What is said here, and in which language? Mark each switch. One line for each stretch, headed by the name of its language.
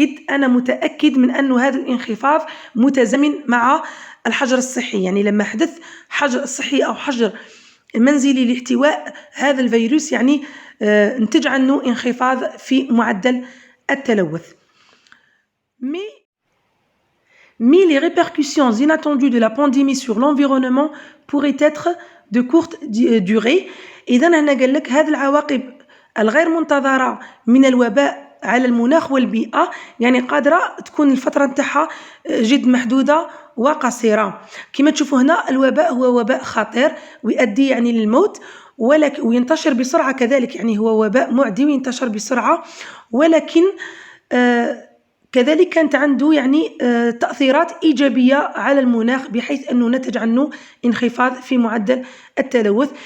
Arabic: أنا متأكد من أن هذا الانخفاض متزامن مع الحجر الصحي يعني لما حدث حجر صحي أو حجر منزلي لاحتواء هذا الفيروس يعني نتج عنه انخفاض في معدل التلوث.
French: Mais les répercussions inattendues de la pandémie sur l'environnement pourraient être de courte durée.
Arabic: إذن هنا قال لك هذه العواقب الغير منتظرة من الوباء على المناخ والبيئة يعني قادرة تكون الفترة نتاعها جد محدودة وقصيرة. كما تشوفوا هنا الوباء هو وباء خطير ويؤدي يعني للموت وينتشر بسرعة كذلك يعني هو وباء معدي وينتشر بسرعة ولكن كذلك كانت عنده يعني تأثيرات إيجابية على المناخ بحيث أنه نتج عنه انخفاض في معدل التلوث.